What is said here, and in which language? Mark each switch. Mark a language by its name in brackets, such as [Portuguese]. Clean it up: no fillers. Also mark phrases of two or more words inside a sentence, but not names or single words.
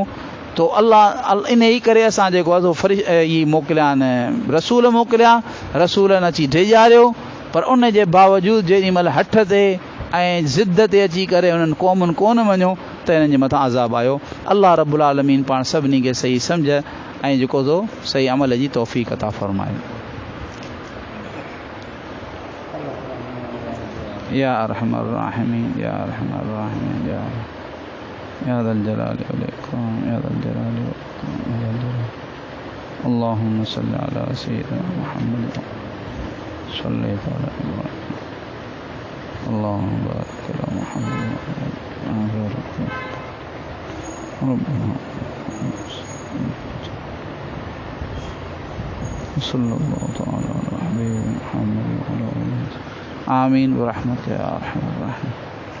[Sindhi] तो अल्लाह इन ई करे असां जेको आहे सो मोकिलिया आहिनि, रसूल मोकिलिया, रसूलनि अची ॾेजारियो, पर उन जे बावजूदि जेॾीमहिल हठ ते ऐं ज़िद ते अची करे उन्हनि क़ौमुनि कोन मञियो त इन्हनि जे मथां अज़ाब आयो। [Arabic] الله رب العالمين [Sindhi] पाण सभिनी खे सही सम्झ ऐं जेको सो सही अमल जी तौफ़ीक़ अता फ़रमाए। [Arabic] يا أرحم الراحمين، يا أرحم الراحمين، يا ذا الجلال والإكرام، يا ذا الجلال والإكرام، يا ذا الجلال. اللهم صل على سيدنا محمد صل على إبراهيم، اللهم بارك على محمد ربنا صلى الله تعالى على حبيبنا محمد وعلى آله آمين برحمتك يا أرحم الراحمين.